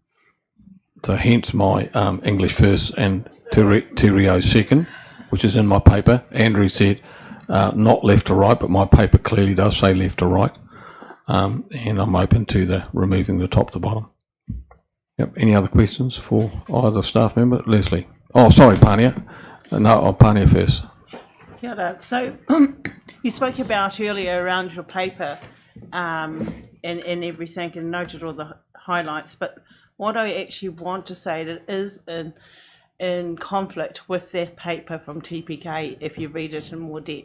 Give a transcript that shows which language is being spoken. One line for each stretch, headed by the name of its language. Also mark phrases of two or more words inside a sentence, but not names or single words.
English: So hence my English first and Te Reo second, which is in my paper. Andrew said not left to right, but my paper clearly does say left to right. And I'm open to removing the top to bottom. Yep. Any other questions for either staff member? Leslie. Oh, sorry, Pania. No, Pania first.
Māori: Kia ora.
English: So you spoke about earlier around your paper and everything and noted all the highlights, but what I actually want to say that is in conflict with that paper from TPK if you read it in more depth.